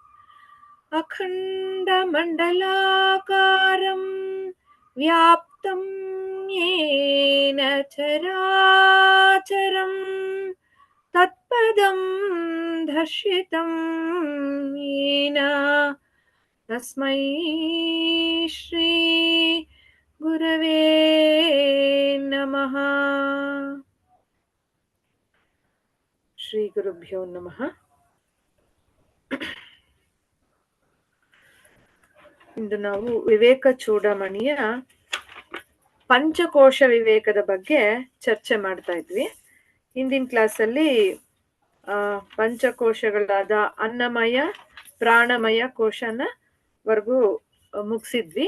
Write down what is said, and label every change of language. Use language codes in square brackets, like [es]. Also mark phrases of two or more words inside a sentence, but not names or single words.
[sa] ಅಖಂಡಮಂಡಲಾಕಾರಂ ವ್ಯಾಪ್ತಂ ಯೇನ ಚರಾಚರಂ ತತ್ಪದಂ ದರ್ಶಿತಂ ಯೇನ ತಸ್ಮೈ ಶ್ರೀ ಗುರವೇ ನಮಃ. ಶ್ರೀ ಗುರುಭ್ಯೋ ನಮಃ. [kn] ಇಂದು ನಾವು ವಿವೇಕ ಚೂಡಾಮಣಿಯ ಪಂಚಕೋಶ ವಿವೇಕದ ಬಗ್ಗೆ ಚರ್ಚೆ ಮಾಡ್ತಾ ಇದ್ವಿ. ಹಿಂದಿನ ಕ್ಲಾಸಲ್ಲಿ ಪಂಚಕೋಶಗಳಾದ ಅನ್ನಮಯ ಪ್ರಾಣಮಯ ಕೋಶನ ವರ್ಗೂ ಮುಗಿಸಿದ್ವಿ.